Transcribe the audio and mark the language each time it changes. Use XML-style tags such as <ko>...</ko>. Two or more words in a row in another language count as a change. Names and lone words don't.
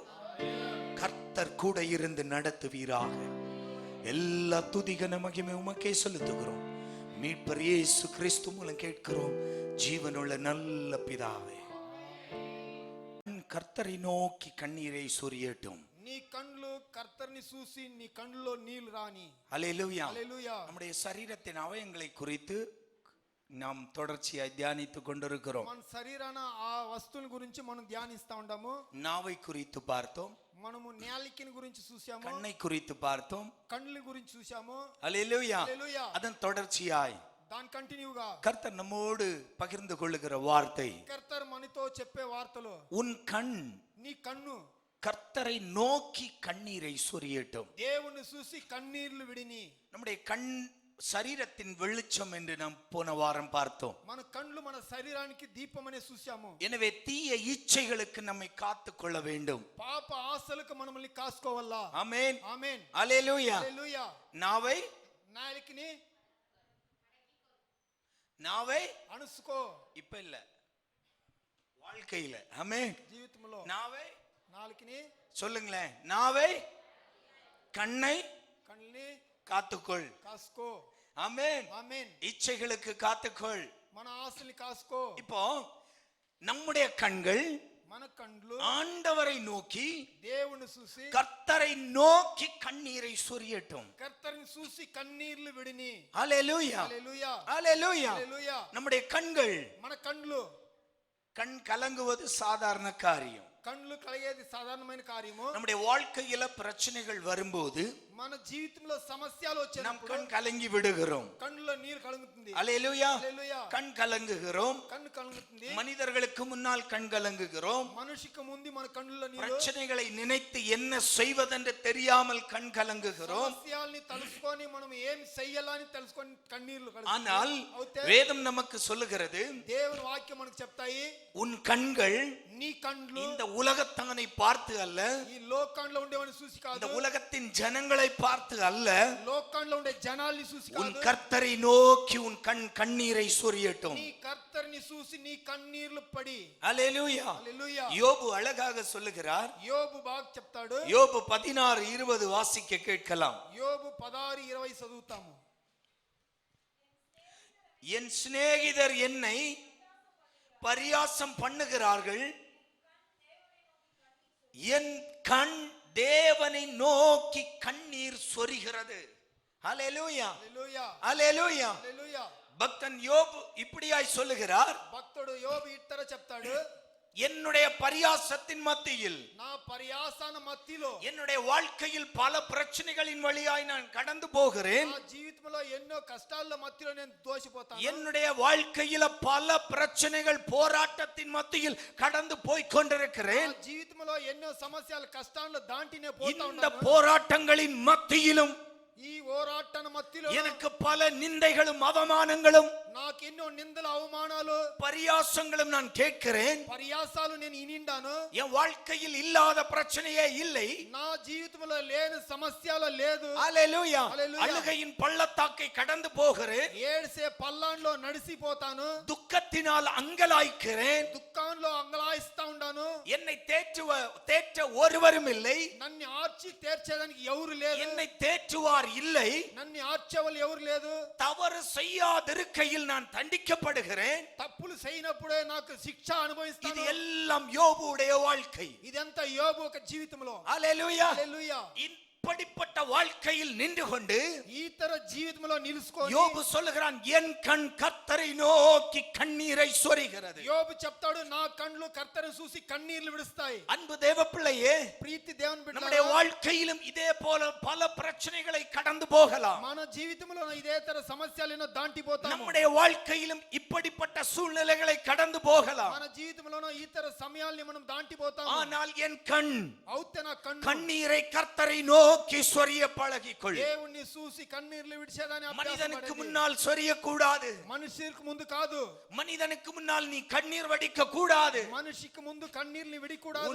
<ta>கர்த்தர் கூட இருந்து நடத்துவீராக. எல்லா துதிகன மகிமை உமக்கே செலுத்துகிறோம். மீட்பர் இயேசு கிறிஸ்து மூலம் கேட்கிறோம், ஜீவனுள்ள நல்ல பிதாவே. கர்த்தரை நோக்கி கண்ணீரை சொரியட்டும்.</ta> <te>నీ కళ్ళు కర్తర్ని చూసి నీ కళ్ళలో నీళ్లు రాని.</te> <ta>ஹல்லேலூயா. நம்முடைய சரீரத்தின் அவயங்களை குறித்து நாம் தொடர்ச்சியாய் தியானித்துக் கொண்டிருக்கிறோம்.</ta> <te>మన శరీరాన ఆ వస్తువుల గురించి మనం ధ్యానిస్తా ఉంటాము.</te> <ta>நாவை குறித்து பார்த்தோம்,</ta> <te>మనము నాలికని గురించి చూసాము.</te> <ta>கண்ணை குறித்து பார்த்தோம்,</ta> <te>కళ్ళ గురించి చూసాము.</te> <ta>ஹல்லேலூயா. அதன் தொடர்ச்சியாய்</ta> <te>దాని కంటిన్యూగా</te> <ta>கர்த்தர் நம்மோடு பகிர்ந்து கொள்ளுகிற வார்த்தை,</ta> <te>కర్తర్ మనతో చెప్పే వార్తలు,</te> <ta>உன் கண்,</ta> <te>నీ కన్ను</te> <ta>கர்த்தரை நோக்கி கண்ணீரை சொரியட்டும்.</ta> <te>దేవుని చూసి కన్నీళ్లు విడిని.</te> <ta>நம்முடைய கண் சரீரத்தின் வெளிச்சம் என்று நாம் போன வாரம் பார்த்தோம்.</ta> <te>మన కళ్ళు మన శరీరానికి దీపం అనే చూసాము.</te> <ta>எனவே தீய இச்சைகளுக்கு நம்மை காத்துக் கொள்ள வேண்டும்.</ta> <te>పాప ఆశలకు మనల్ని కాసుకోవాలా.</te> <ta>ஆமென்,</ta> <te>ఆమేన్,</te> <ta>ஹல்லேலூயா.</ta> <te>హల్లెలూయా.</te> <ta>நாவை</ta> <te>அணுசுக்கோ.</te> <ta>இப்ப இல்ல, வாழ்க்கையில. ஆமென்.</ta> <te>ஜீவிதம்ல</te> <ta>நாவை</ta> <te>நாளைக்குனி</te> <ta>சொல்லுங்களேன். நாவை கண்ணை காத்துக்கொள்.</ta> <te>காஸ்கோ.</te> <ta>ஆமென், ஆமென். இச்சைகளுக்கு காத்துக்கொள்.</ta> <te>మన ఆశల్ని కాస్కో.</te> <ta>இப்போ நம்முடைய கண்கள்</ta> <te>మన కళ్ళు</te> <ta>ஆண்டவரை நோக்கி,</ta> <te>దేవుని చూసి,</te> <ta>கர்த்தரை நோக்கி கண்ணீரை சொரியட்டும்.</ta> <te>கர்த்தரை చూసి కన్నీళ్లు విడిని.</te> <ta>ஹல்லேலூயா, ஹல்லேலூயா, ஹல்லேலூயா. ஹல்லேலூயா. நம்முடைய கண்கள்,</ta> <te>మన కళ్ళు</te> <ta>கண் கலங்குவது சாதாரண காரியம்.</ta> <te>కళ్ళు కలిగేది సాధారణమైన కార్యము.</te> <ta>நம்முடைய வாழ்க்கையில பிரச்சனைகள் வரும்போது</ta> <te>మన జీవితంలో సమస్యలు</te> <ta>நாம்</ta> <te>వచ్చినప్పుడు</te> <ta>கண் கலங்கி விடுகிறோம்.</ta> <te>కళ్ళలో నీరు కలుగుతుంది.</te> <ta>அல்லேலூயா.</ta> <te>హల్లెలూయా.</te> <ta>கண் கலங்குகிறோம்.</ta> <te>కన్ను కలుగుతుంది.</te> <ta>மனிதர்களுக்கு முன்னால் கண் கலங்குகிறோம்.</ta> <te>మనిషికి ముందు మన కళ్ళలో నీరు.</te> <ta>பிரச்சனைகளை நினைத்து என்ன செய்வதென்று தெரியாமல் கண் கலங்குகிறோம்.</ta> <te>సమస్యల్ని తలుసుకొని మనం ఏం చెయ్యాలని తెలుసుకొని కన్నీళ్లు</te> <ta>ஆனால்</ta> <te>కలుగుతాయి.</te> <ta>வேதம் நமக்கு சொல்லுகிறது,</ta> <te>దేవుని వాక్యం మనకు చెప్తాయి,</te> <ta>உன் கண்கள்</ta> <te>నీ కళ్ళు</te> <ta>இந்த உலகத்தானை பார்த்து அல்ல,</ta> <te>ఈ లోకంలో ఉండేవాడిని చూసి</te> <ta>இந்த</ta> <te>కాదు,</te> <ta>உலகத்தின் ஜனங்களை பார்த்து அல்ல,</ta> <te>లోకంలో ఉండే జనాల్ని చూసి</te> <ta>உன்</ta> <te>కాదు,</te> <ta>கர்த்தரை நோக்கி உன் கண்ணீரை சொரியட்டும்.</ta> <te>నీ కర్తరిని చూసి నీ కన్నీళ్లు పడి.</te> <ta>அல்லேலூயா.</ta> <te>హల్లెలూయా.</te> <ta>யோபு அழகாக சொல்லுகிறார்.</ta> <te>యోబు బాగా చెప్తాడు.</te> <ta>யோபு 16:20 வாசிக்க கேட்கலாம்.</ta> <te>యోబు 16:20 చదువుతాము.</te> <ta>என் சிநேகிதர் என்னை பரியாசம் பண்ணுகிறார்கள், என் கண் தேவனை நோக்கி கண்ணீர் சொரிகிறது. அல்லேலூயா.</ta> <te>హల్లెలూయా.</te> <ta>அல்லேலூயா.</ta> <te>హల్లెలూయా.</te> <ta>பக்தன் யோபு இப்படியாய் சொல்லுகிறார்,</ta> <te>భక్తుడు యోబు ఇట్టర చెప్తాడు,</te> <ta>என்னுடைய பரியாசத்தின் மத்தியில்,</ta> <te>నా పర్యాసన మధ్యలో,</te> <ta>என்னுடைய வாழ்க்கையில் பல பிரச்சனைகளின் வழியாய் நான் கடந்து போகிறேன்.</ta> <te>నా జీవితంలో ఎన్నో కష్టాల మధ్యలో నేను దోషిపోతాను.</te> <ta>என்னுடைய வாழ்க்கையில பல பிரச்சனைகள் போராட்டத்தின் மத்தியில் கடந்து போய் கொண்டிருக்கிறேன்.</ta> <te>నా జీవితంలో ఎన్నో సమస్యలు కష్టాలను దాంటినే పోతా</te> <ta>இந்த</ta> <te>ఉన్నాను.</te> <ta>போராட்டங்களின் மத்தியிலும்</ta> <te>ఈ పోరాటన మధ్యలో</te> <ta>எனக்கு பல நிந்தைகளும் அவமானங்களும்</ta> <te>నాకు ఎన్నో నిందలు అవమానాలు</te> <ta>பரியாசங்களும் நான் கேட்கிறேன்.</ta> <te>పర్యాసాలు నేను ఇనిండాను.</te> <ta>என் வாழ்க்கையில் இல்லாத பிரச்சனையே இல்லை.</ta> <te>నా జీవితంలో లేని సమస్యలు లేదు.</te> <ta>அல்லேலூயா. அல்லேலூயா. அழுகையின் பள்ளத்தாக்கை கடந்து போகிறேன்.</ta> <te>ఏడ్సే పల్లాన్లో నడిసిపోతాను.</te> <ta>துக்கத்தினால் அங்கலாய்க்கிறேன்.</ta> <te>దుఃఖంలో అంగలాయిస్తా ఉండాను.</te> <ta>என்னை தேற்ற ஒருவரும் இல்லை.</ta> <te>నన్ను ఆర్చి తీర్చేదానికి ఎవరు లేదు.</te> <ta>என்னை தேற்றுவார் இல்லை.</ta> <te>నన్ను ఆర్చేవాళ్ళు ఎవరు లేదు.</te> <ta>தவறு செய்யாதிருக்கையில் நான் தண்டிக்கப்படுகிறேன்.</ta> <te>తప్పులు చేయనప్పుడే నాకు శిక్ష</te> <ta>இது</ta> <te>అనుభవిస్తాను.</te> <ta>எல்லாம் யோபுடைய வாழ்க்கை.</ta> <te>ఇదంతా యోబు ఒక జీవితంలో.</te> <ta>அல்லேலூயா.</ta> <te>హల్లెలూయా.</te> <ta>இப்படிப்பட்ட வாழ்க்கையில் நின்று கொண்டு</ta> <te>ఈ తర జీవితంలో నిలుచుకొని</te> <ta>யோபு சொல்லுகிறான், என் கண் கர்த்தரை நோக்கி கண்ணீரை சொரிகிறது.</ta> <te>యోబు చెప్తాడు, నా కళ్ళు కర్తను చూసి కన్నీళ్లు విడుస్తాయి.</te> <ta>அன்பு தேவ பிள்ளையே,</ta> <te>ప్రీతి దేవుని</te> <ta>நம்முடைய</ta> <te>బిడ్డలారా,</te> <ta>வாழ்க்கையிலும் இதே போல பல பிரச்சனைகளை கடந்து போகலாம்.</ta> <te>మన జీవితంలో ఇదే తర సమస్యలు ఎన్నో దాంటిపోతాము.</te> <ta>நம்முடைய வாழ்க்கையிலும் இப்படிப்பட்ட சூழ்நிலைகளை கடந்து போகலாம்.</ta> <te>మన జీవితంలో ఈ తర సమయాల్ని మనం దాంటిపోతాము.</te> <ta>ஆனால் என் கண்</ta> <te>అవుతే నా కన్ను</te> <ta>கண்ணீரை கர்த்தரை நோக்கி சொரிய பழகிக்கொள்.</ta> <te>దేవుణ్ణి చూసి కన్నీళ్లు విడిచేదాని</te> <ta>மனிதனுக்கு முன்னால் சொரிய கூடாது.</ta> <te>మనిషికి ముందు కాదు.</te> <ta>மனிதனுக்கு முன்னால் நீ கண்ணீர் வடிக்க கூடாது.</ta> <te>మనిషికి ముందు కన్నీళ్లు విడికూడదు.</te>